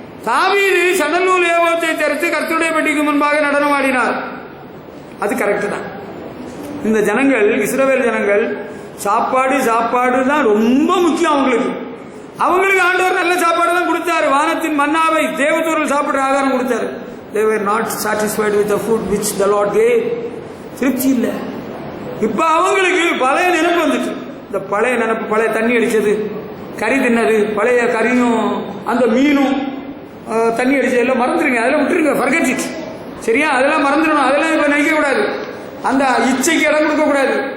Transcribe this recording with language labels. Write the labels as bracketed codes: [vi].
[ta] தாவீது சணல் ஏபோத்தை தரித்து கர்த்தருடைய பெட்டிக்கு முன்பாக நடனம் ஆடினார், அது கரெக்ட் தான். இந்த ஜனங்கள், இஸ்ரவேல் ஜனங்கள், சாப்பாடு தான் ரொம்ப முக்கியம் அவங்களுக்கு. ஆண்டவர் நல்ல சாப்பாடு தான் கொடுத்தாரு. வானத்தின் மன்னாவை தேவதூதர்கள் சாப்பிடுற ஆகாரம் கொடுத்தாரு. [en] they were not satisfied with the food which the Lord gave. [ta] திருப்தி இல்லை. இப்ப அவங்களுக்கு பழைய நினைப்பு வந்துச்சு. இந்த பழைய நினைப்பு, பழைய தண்ணி அடிச்சது, கறி தின்னது, பழைய கறியும் அந்த மீனும் தண்ணி அடிச்சது எல்லாம் மறந்துடுங்க, அதெல்லாம் விட்டுருங்க, forget it. சரியா? அதெல்லாம் மறந்துடணும், அதெல்லாம் இப்ப நினைக்க கூடாது, அந்த இச்சைக்கு இடம் கொடுக்க கூடாது.